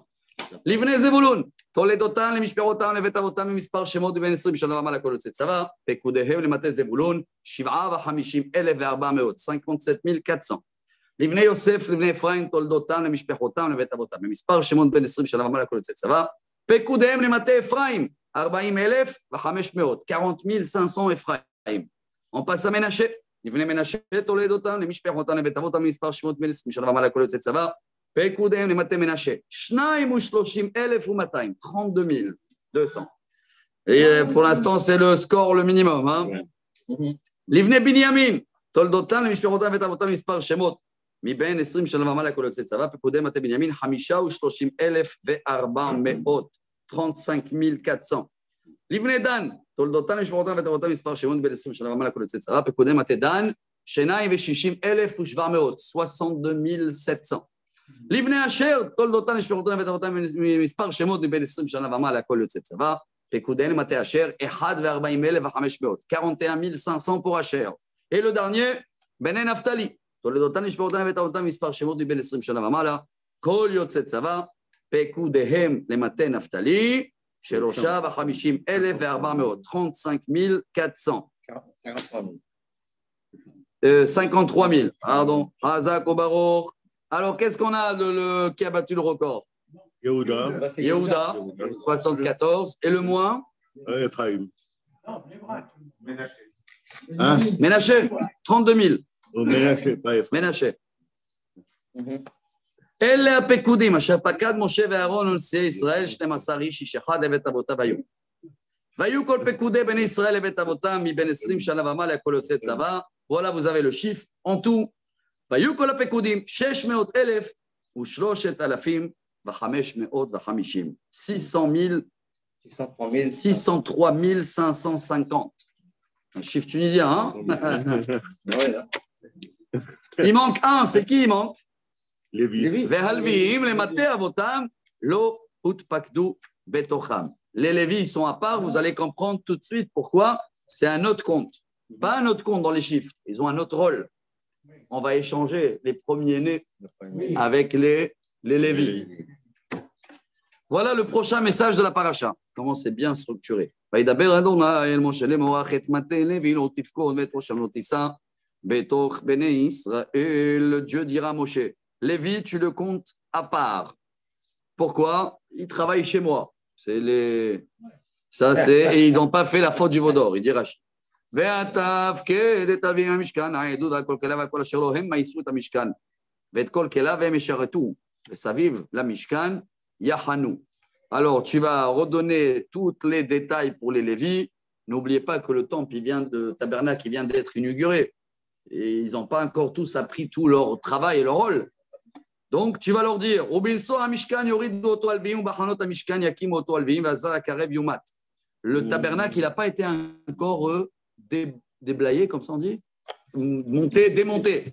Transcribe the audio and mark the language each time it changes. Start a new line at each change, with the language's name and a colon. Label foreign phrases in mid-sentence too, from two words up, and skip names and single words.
Hebrew: לבני זבולון, תולדותם למשפחותם לבית אבותם במספר שמות מבין 20 שנה ומעלה כל יוצא צבא, פקודיהם למטה זבולון 57,400, 57,400. לבני יוסף, לבני אפרים, תולדותם למשפחותם לבית אבותם במספר שמות בין 20 שנה ומעלה כל יוצא צבא, פקודיהם למטה אפרים 40,500, 40,500 אפרים.
French: On passe à Ménaché.
Hebrew: לבני מנשה, תולדותם למשפחותם לבית אבותם במספר שמות בין 20 שנה ומעלה כל יוצא צבא, פקודיהם למטה מנשה, 32,200, 32,200.
French: Et pour l'instant, c'est le score, le minimum. Hein?
Hebrew: לבני בנימין תולדותם, למשפחותם ואת אבותם מספר שמות, מבין 20 שנה ומעלה כל יוצא צבא, פקודי מטה בנימין, 35,400, 35,400. לבני דן, תולדותן משפחותן ותורתן מספר שמות בין 20 שנה ומעלה כל יוצא צבא, פקודי מטה דן, 260,700, 62,700. לבני אשר, תולדותן משפחותן ותורתן מספר שמות בין 20 שנה ומעלה כל יוצא צבא, פקודי מטה אשר, 41,500, 41,500 pour אשר.
French: Et le dernier,
Hebrew: בני נפתלי, תולדותן משפחותן ותורתן מספר שמות מבין 20 שנה ומעלה, כל יוצא צבא, פקודיהם למטה נפתלי, 53,400, 35,400.
French: 53,000, pardon.
Hebrew: חזק וברוך.
French: Alors, qu'est-ce qu'on a qui a battu le record? Yehuda, 74. Et le moins? Non, Ménaché, 32 000. Ménaché.
Hebrew: אלה הפקודים, אשר פקד משה ואהרון ונשיאי ישראל, 12 איש, איש אחד לבית אבותיו היו. והיו כל פקודי בני ישראל לבית אבותם, מבין 20 שנה ומעלה כל יוצא צבא,
French: voilà, vous avez le chiffre, en tout,
Hebrew: והיו כל הפקודים, 600,000 ו3,550, 603,550.
French: Un chiffre tunisien, hein? Il manque un, c'est qui il manque? Lévi.
Hebrew: והלוויים למטה אבותם לא הותפקדו בתוכם.
French: Les Lévis sont à part, vous allez comprendre tout de suite pourquoi. C'est un autre compte. Pas un autre compte dans les chiffres. Ils ont un autre rôle. On va échanger les premiers-nés avec les Lévis. Voilà le prochain message de la paracha. Comment c'est bien structuré.
Hebrew: וידבר אדוני אל משה לאמור את מטה לוי לא תפקוד ואת ראשם לא תישא בתוך בני ישראל.
French: Dieu dira à Moshe, Lévi, tu le comptes à part. Pourquoi? Il travaille chez moi. Et ils n'ont pas fait la faute du veau d'or, il dit Rashi.
Hebrew: ותפקד את אביהם המשכן, העדות על כל כליו ועל כל אשר לו, הם מייסו את המשכן, ואת כל כליו והם ישרתו, וסביב למשכן יחנו.
French: Alors, tu vas redonner tous les détails pour les Lévis. N'oubliez pas que le temple tabernacle vient d'être inauguré. Et ils n'ont pas encore tous appris tout leur travail et leur rôle. Donc, tu vas leur dire, le tabernacle, il n'a pas été encore déblayé, comme ça on dit, monté, démonté.